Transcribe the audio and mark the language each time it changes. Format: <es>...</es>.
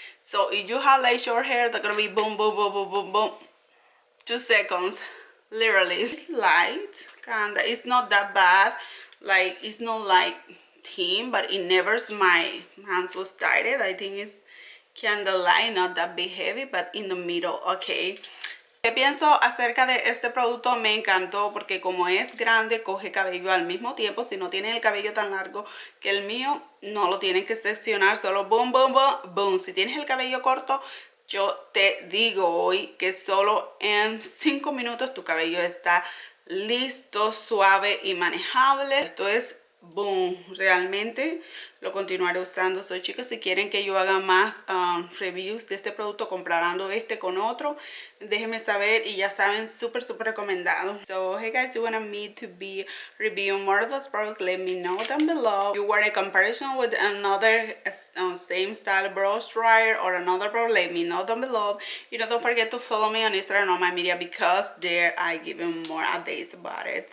<en>So if you have like short hair, they're gonna be boom, boom, boom, boom, boom, boom. 2 seconds, literally. It's light, kinda. It's not that bad. Like it's not like thin, but it never. My hands was tired. I think it's kinda light, not that big heavy, but in the middle. Okay.</en> <es>¿Qué pienso acerca de este producto? Me encantó porque como es grande, coge cabello al mismo tiempo. Si no tienen el cabello tan largo que el mío, no lo tienen que seccionar, solo boom, boom, boom, boom. Si tienes el cabello corto, yo te digo hoy que solo en 5 minutos tu cabello está listo, suave y manejable. Esto es boom, realmente lo continuaré usando. So, chicos, si quieren que yo haga más reviews de este producto comparando este con otro, déjenme saber, y ya saben, súper recomendado.</es> <en>So hey guys, you want me to be reviewing more of those products, let me know down below. If you want a comparison with another same style brush dryer or another product, let me know down below. You know, don't forget to follow me on Instagram and on my media, because there I give you more updates about it.</en>